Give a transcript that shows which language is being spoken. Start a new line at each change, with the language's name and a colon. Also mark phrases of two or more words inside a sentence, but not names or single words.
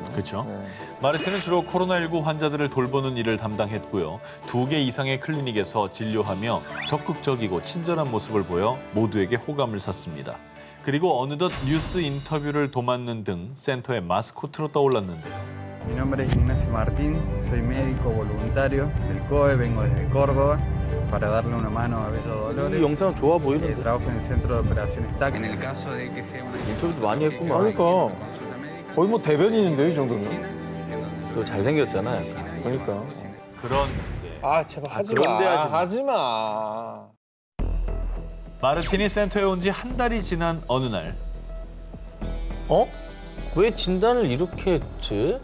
Korean: 그렇죠. 네. 마르틴은 주로 코로나19 환자들을 돌보는 일을 담당했고요. 2개 이상의 클리닉에서 진료하며 적극적이고 친절한 모습을 보여 모두에게 호감을 샀습니다. 그리고 어느덧 뉴스 인터뷰를 도맡는 등 센터의 마스코트로 떠올랐는데요.
Spanish: Mi nombre es Ignacio Martín, soy médico voluntario del COE, vengo desde Córdoba para darle una mano a Bello
Korean: 이
Spanish: Dolores.
Korean: 영상 좋아 보이는데.
Spanish: Trabajo en el centro de operaciones TAC. En el caso de que sea una
Korean: 인터뷰도 많이 했구만. 그러니까
Spanish: consulta médica,
Korean: 거의 뭐 대변인인데 이 정도면. 또 잘생겼잖아, 약간. 그러니까. 그런데 아 제발 하지 그런데 마. 하지 마. 하지 마. 마르틴이 센터에 온 지 한 달이 지난 어느 날 어? 왜 진단을 이렇게 했지?